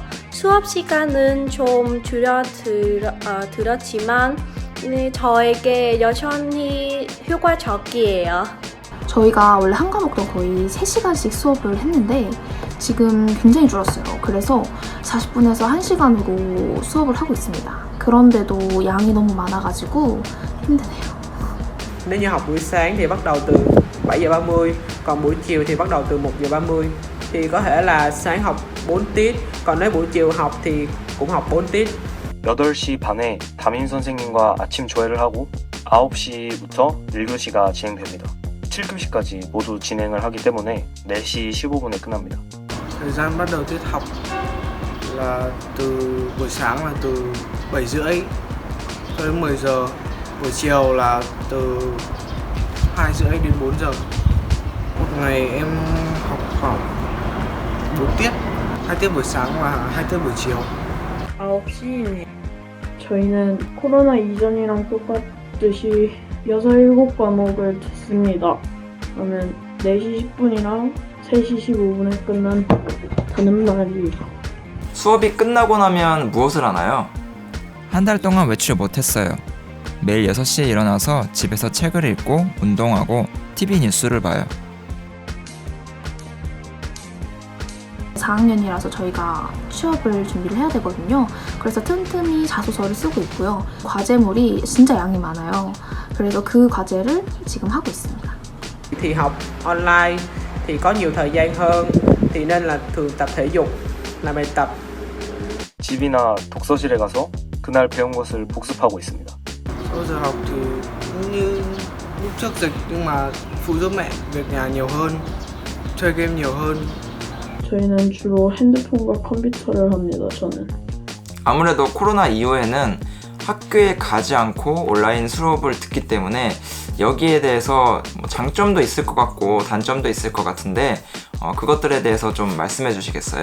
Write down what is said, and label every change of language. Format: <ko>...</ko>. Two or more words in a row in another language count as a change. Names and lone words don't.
<ko>수업 시간은 좀 줄어들었지만 저에게 여전히 효과적이에요. 저희가 원래 한 과목당 거의 3시간씩 수업을 했는데 지금 굉장히 줄었어요. 그래서 40분에서 1시간으로 수업을 하고 있습니다. 그런데도 양이 너무 많아가지고 힘드네요.</ko> <vi>Nếu như học buổi sáng thì bắt đầu từ 7:30, còn buổi chiều thì bắt đầu từ 1:30. Thì có thể là sáng học 4 tiết, còn nếu buổi chiều học thì cũng học 4 tiết.</vi> <ko>8시 반에 담임 선생님과 아침 조회를 하고 9시부터 1교시가 진행됩니다. 7교시까지 모두 진행을 하기 때문에 4시 15분에 끝납니다.</ko> <vi>Thời gian bắt đầu tiết học là từ buổi sáng là từ 7:30 cho đến 10 giờ. Buổi chiều là từ 2:30 đến 4 giờ. Một ngày em học khoảng 4 tiết, 2 tiết buổi sáng và 2 tiết buổi chiều.</vi> <ko>9시이네요. 저희는 코로나 이전이랑 똑같듯이 6, 7과목을 듣습니다. 그러면 4시 10분이랑 3시 15분에 끝난다는 말이에요. 수업이 끝나고 나면 무엇을 하나요? 한 달 동안 외출 못했어요. 매일 6시에 일어나서 집에서 책을 읽고 운동하고 TV 뉴스를 봐요. 4학년이라서 저희가 취업을 준비를 해야 되거든요. 그래서 틈틈이 자소서를 쓰고 있고요. 과제물이 진짜 양이 많아요. 그래서 그 과제를 지금 하고 있습니다.</ko> <vi>Thì học online thì có nhiều thời gian hơn, thì nên là thường tập thể dục, làm bài tập.</vi> <ko>집이나 독서실에 가서 그날 배운 것을 복습하고 있습니다.</ko> <vi>Sau giờ học thì cũng như lúc trước dịch nhưng mà phụ giúp mẹ việc nhà nhiều hơn, chơi game nhiều hơn.</vi> <ko>저희는 주로 핸드폰과 컴퓨터를 합니다. 저는. 아무래도 코로나 이후에는 학교에 가지 않고 온라인 수업을 듣기 때문에 여기에 대해서 장점도 있을 것 같고 단점도 있을 것 같은데 그것들에 대해서 좀 말씀해 주시겠어요?</ko>